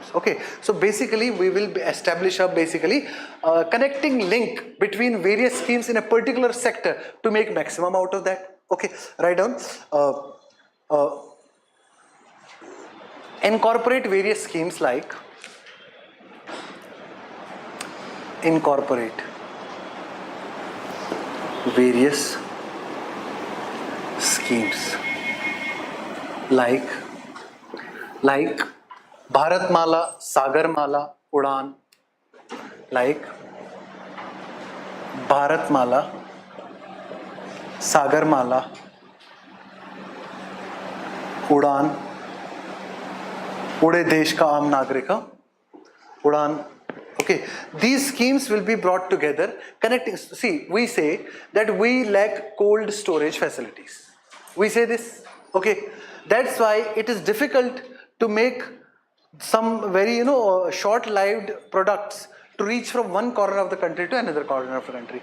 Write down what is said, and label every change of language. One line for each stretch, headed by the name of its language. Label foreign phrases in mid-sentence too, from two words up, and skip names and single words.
English: Okay, so basically we will establish a connecting link between various schemes in a particular sector to make maximum out of that. Okay, write down. Incorporate various schemes like Bharatmala, Sagarmala, Udan, like Bharatmala, Sagarmala, Udan, Ude Desh Ka Aam Nagrika, Udan. Okay, these schemes will be brought together, connecting. See, we say that we lack cold storage facilities. We say this. Okay, that's why it is difficult to make some very short-lived products to reach from one corner of the country to another corner of the country.